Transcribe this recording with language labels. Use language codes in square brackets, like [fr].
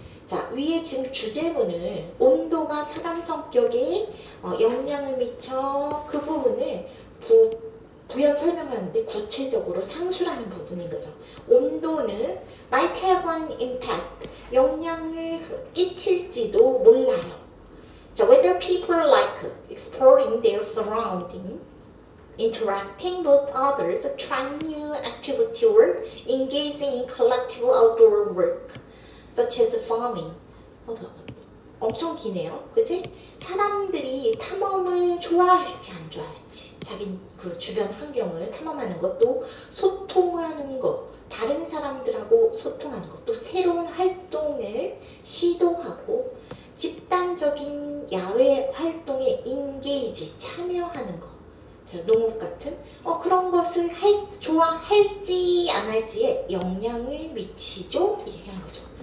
[ko] 자, 위에 지금 주제문을 온도가 사람 성격에 영향을 미쳐 그 부분을 부연 설명하는데 구체적으로 상수라는 부분인 거죠. 온도는 [en] might have an impact, [ko] 영향을 끼칠지도 몰라요. [en] So whether people like exploring their surrounding, interacting with others, trying new activity or engaging in collective outdoor work, such as farming. [ko] 엄청 기네요, 그치? 사람들이 탐험을 좋아할지 안 좋아할지, 자기 그 주변 환경을 탐험하는 것, 또 소통하는 것, 다른 사람들하고 소통하는 것, 또 새로운 활동을 시도하고 집단적인 야외 활동에 인게이지, 참여하는 것, 농업 같은 그런 것을 좋아할지 안 할지에 영향을 미치죠? 얘기하는 거죠.